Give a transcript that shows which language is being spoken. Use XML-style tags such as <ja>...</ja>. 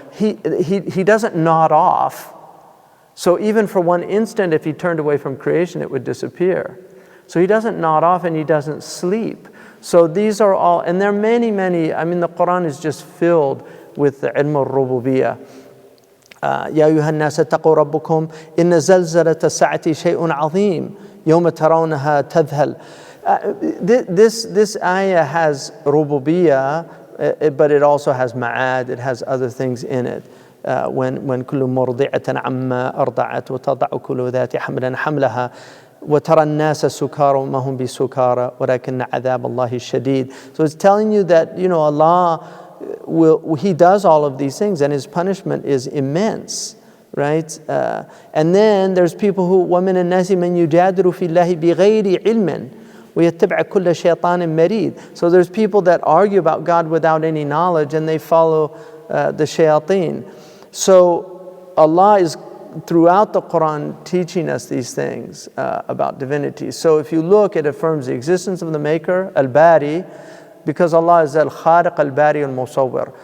<en>He doesn't nod off. So even for one instant, if he turned away from creation, it would disappear. So he doesn't nod off and he doesn't sleep. So these are all, and there are many, many, I mean, the Quran is just filled with the ilm al-rububiyyah.</en> <ar>يا أيها الناس اتقوا ربكم إن زلزلة الساعة شيء عظيم يوم ترونها تذهل.</ar> <en>This ayah has rububiyyah, but it also has ma'ad, it has other things in it. when</en> <ar>كل مرضعة عما أرضعت وتضع كل ذات حمل حملها وترى الناس سكارى وما هم بسكارى ولكن عذاب الله شديد.</ar> <en>So it's telling you that, Allah He does all of these things and His punishment is immense, right? And then there's people who</en> <ar>وَمِنَ النَّاسِ مَنْ يُجَادِلُ فِي اللَّهِ بِغَيْرِ عِلْمٍ وَيَتَّبِعَ كُلَّ شَيْطَانٍ مَرِيدٍ.</ar> <en>So there's people that argue about God without any knowledge and they follow the shayateen. So Allah is throughout the Quran teaching us these things about divinity. So if you look, it affirms the existence of the Maker, Al-Bari, because Allah is Al-Khaliq, Al-Bari, Al-Musawwir.</en>